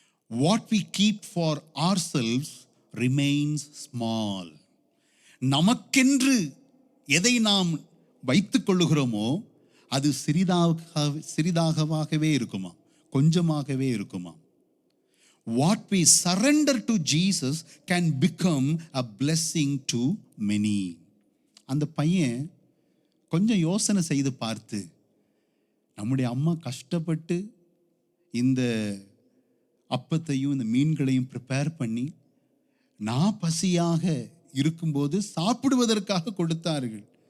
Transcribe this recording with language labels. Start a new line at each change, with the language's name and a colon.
English: What we keep for ourselves remains small.
Tamil: நமக்கென்று எதை நாம் வைத்துக் கொள்ளுகிறோமோ அது சிறிதாகவே இருக்குமா, கொஞ்சமாகவே இருக்குமா.
English: What we surrender to Jesus can become a blessing to many.
Tamil: அந்த பையன் கொஞ்சம் யோசனை செய்து பார்த்து, நம்முடைய அம்மா கஷ்டப்பட்டு இந்த அப்பத்தையும் இந்த மீன்களையும் ப்ரிப்பேர் பண்ணி நான் பசியாக இருக்கும்போது சாப்பிடுவதற்காக கொடுத்தார்கள்.